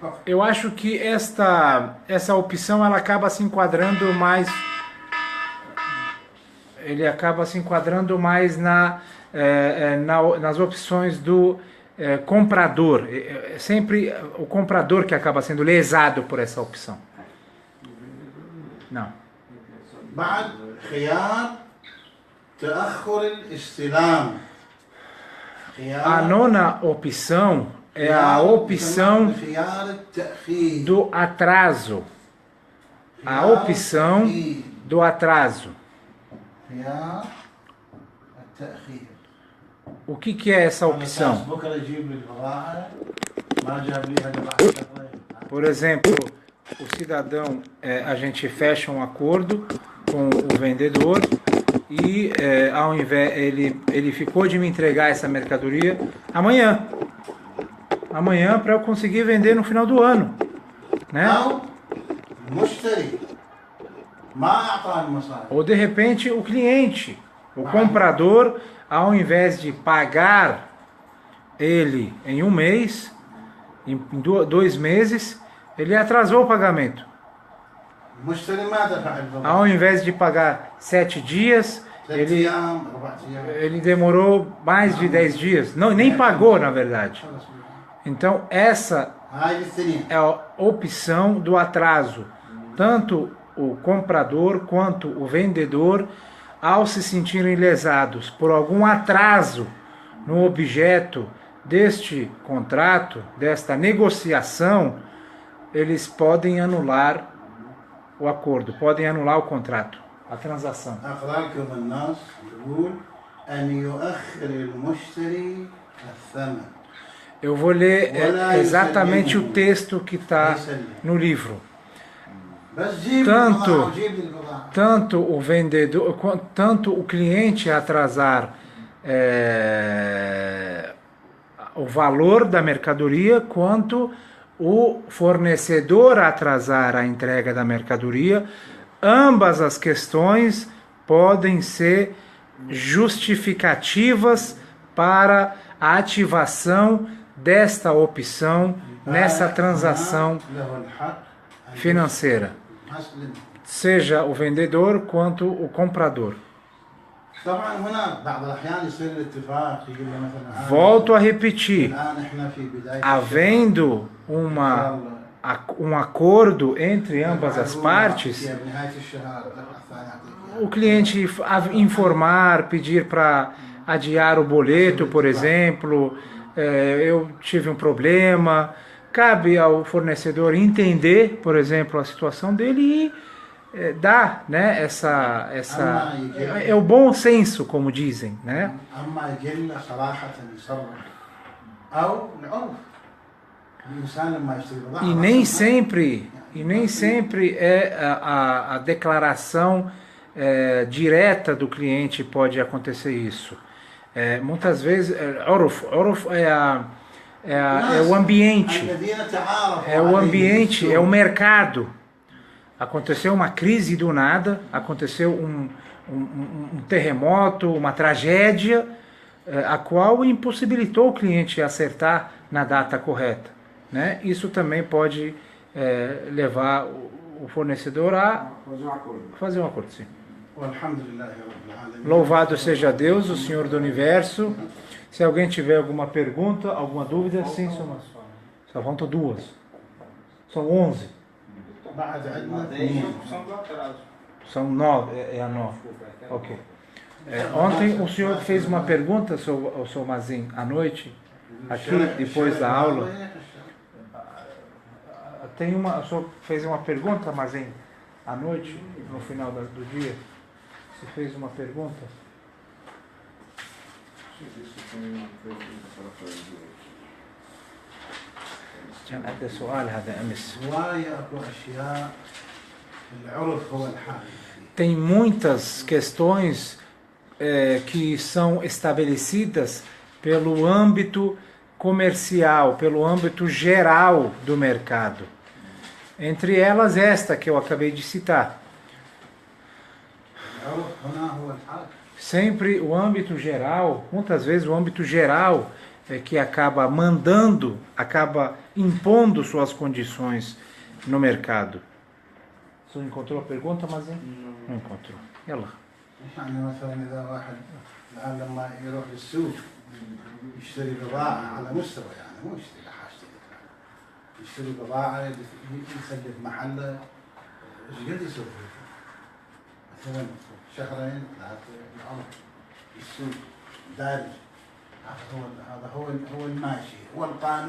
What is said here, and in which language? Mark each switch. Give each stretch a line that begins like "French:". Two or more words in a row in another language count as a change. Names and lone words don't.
Portuguese: Eu acho que essa opção ela acaba se enquadrando mais. Ele acaba se enquadrando mais nas opções do comprador. É sempre o comprador que acaba sendo lesado por essa opção. Não.
Arabic: بعد خيار تأخر الاستلام.
Portuguese: A nona opção é a opção
Arabic: خيار التأخير.
Portuguese: do atraso. A opção do atraso.
Arabic: خيار التأخير.
Portuguese: O que é essa opção?
Arabic: بكره يجيب لي البضاعة ما جاب لي هذا بعد شهرين.
Portuguese: Por exemplo, o cidadão, a gente fecha um acordo com o vendedor e ao invés ele ficou de me entregar essa mercadoria amanhã para eu conseguir vender no final do ano, né?
Arabic: أو المشتري ما أعطاني المصاري.
Portuguese: Ou de repente o cliente, o comprador, ao invés de pagar ele em um mês, em 2 meses, ele atrasou o pagamento.
Arabic: المشتري ما دفع البضاعة.
Portuguese: Ao invés de pagar 7 dias, 3 ele
Arabic: أيام 4 أيام.
Portuguese: demorou mais de 10 dias. Não, nem pagou, na verdade. Então, essa
Arabic: هاي الثانية.
Portuguese: é a opção do atraso. Tanto o comprador quanto o vendedor, ao se sentirem lesados por algum atraso no objeto deste contrato, desta negociação, eles podem anular o acordo, podem anular o contrato, a transação.
Arabic: أقرأكم النص يقول أن يؤخر المشتري الثمن.
Portuguese: Eu vou ler exatamente o texto que está no livro.
Arabic: بس جيب
Portuguese: Tanto-
Arabic: البضاعة وجيب لي البضاعة.
Portuguese: Tanto o vendedor, tanto o cliente atrasar o valor da mercadoria, quanto o fornecedor atrasar a entrega da mercadoria, ambas as questões podem ser justificativas para a ativação desta opção nessa transação
Arabic: له الحق أن
Portuguese: financeira,
Arabic: يسلم.
Portuguese: seja o vendedor quanto o comprador.
Arabic: طبعا هنا بعض الأحيان يصير الاتفاق يقول له مثلا
Portuguese: Volto a repetir,
Arabic: الآن احنا في بداية
Portuguese: havendo um acordo entre ambas as partes,
Arabic: في نهاية الشهر الدفعة الثانية أعطيك إياها.
Portuguese: o cliente informar, pedir para adiar o boleto, por exemplo, eu tive um problema, cabe ao fornecedor entender, por exemplo, a situação dele e dar, né, é o bom senso, como dizem, né?
Arabic: أما يقل صراحة يصرح أو العرف الإنسان لما يشتري بضاعة
Portuguese: E nem sempre é a declaração direta do cliente pode acontecer isso. Muitas vezes, urf é o ambiente,
Arabic: الذين تعارفوا
Portuguese: é o
Arabic: عليه
Portuguese: ambiente,
Arabic: بالسوق.
Portuguese: é o mercado. Aconteceu uma crise do nada, aconteceu um terremoto, uma tragédia, a qual impossibilitou o cliente acertar na data correta, né? Isso também pode levar o fornecedor a fazer um acordo, sim.
Arabic: والحمد لله رب العالمين.
Portuguese: Louvado seja Deus, o Senhor do Universo. Se alguém tiver alguma pergunta, alguma dúvida, sim, só faltam 2. São 11.
Arabic: بعد عندنا
Portuguese: São 9, é a 9. Ok. Ontem o senhor fez uma pergunta, o seu Mazin, à noite, aqui, depois da aula. O senhor fez uma pergunta, Mazin, à noite, no final do dia? Você fez uma pergunta?
Arabic: كان عندي سؤال هذا أمس. هواية أكو أشياء العرف هو الحال.
Portuguese: Tem muitas questões que são estabelecidas pelo âmbito comercial, pelo âmbito geral do mercado. Entre elas esta que eu acabei de citar.
Arabic: العرف هنا هو الحال.
Portuguese: Sempre o âmbito geral, muitas vezes o âmbito geral que acaba mandando, acaba impondo suas condições no mercado. Você não encontrou a pergunta, mas não encontrou.
Arabic: Yalla. يعني مثلا إذا واحد الآن لما يروح للسوق يشتري بضاعة على مستوى يعني مو يشتري حاجة يشتري بضاعة يسلف محله ايش قد يسوي مثلا شهرين ثلاثة الأمر السوق دارج هذا هو الماشي هو القانون.